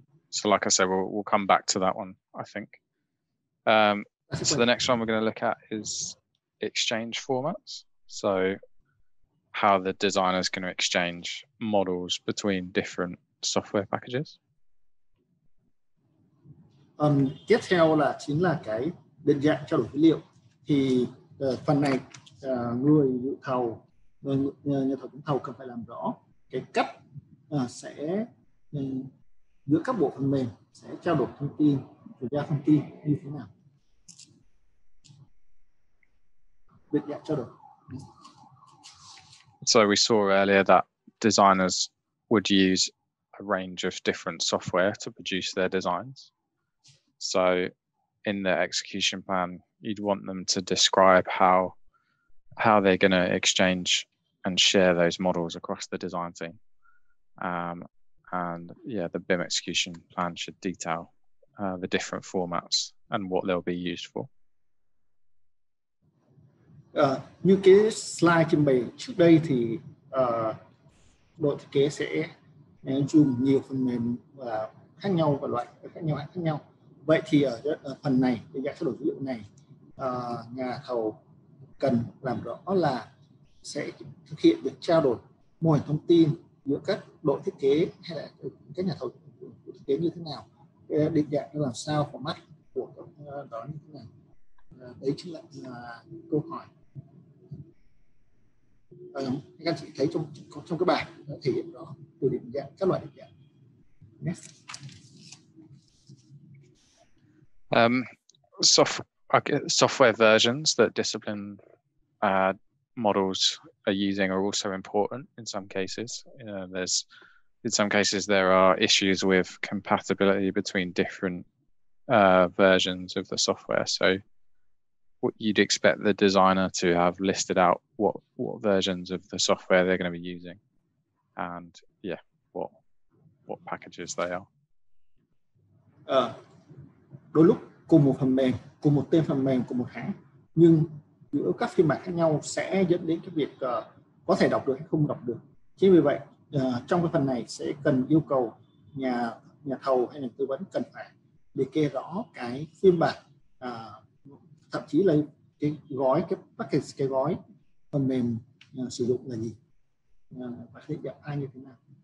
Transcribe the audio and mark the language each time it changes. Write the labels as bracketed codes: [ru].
[en] So like I said, we'll come back to that one, I think. So the next one we're going to look at is exchange formats. So how the designer is going to exchange models between different software packages. [vi] Tiếp theo là chính là cái định dạng trao đổi dữ liệu. Thì phần này người dự thầu, nhà thầu trúng thầu cần phải làm rõ cái cách sẽ giữa các bộ phần mềm sẽ trao đổi thông tin, chuyển giao thông tin như thế nào. Định dạng trao đổi. [en] So we saw earlier that designers would use a range of different software to produce their designs. So in the execution plan, you'd want them to describe how they're going to exchange and share those models across the design team. And yeah, the BIM execution plan should detail the different formats and what they'll be used for. [vi] Như cái slide trình bày trước đây thì đội thiết kế sẽ dùng nhiều phần mềm khác nhau và loại khác nhau. Vậy thì ở phần này, cái dạng trao đổi dữ liệu này, nhà thầu cần làm rõ là sẽ thực hiện việc trao đổi mô hình thông tin giữa các đội thiết kế hay là các nhà thầu thiết kế như thế nào, định dạng nó làm sao, format của đó như thế nào. Đấy chính là câu hỏi. Các anh chị thấy trong cái bảng nó thể hiện rõ từ định dạng, các loại định dạng. [en] Next. Software versions that discipline models are using are also important in some cases. In some cases there are issues with compatibility between different versions of the software. So you'd expect the designer to have listed out what versions of the software they're going to be using, and yeah, what packages they are. [vi] Đôi lúc cùng một phần mềm, cùng một tên phần mềm, cùng một hãng, nhưng giữa các phiên bản khác nhau sẽ dẫn đến cái việc có thể đọc được hay không đọc được. Chính vì vậy trong cái phần này sẽ cần yêu cầu nhà thầu hay nhà tư vấn cần phải liệt kê rõ cái phiên bản, thậm chí là cái gói, cái package, cái gói phần mềm sử dụng là gì, và định dạng ai như thế nào.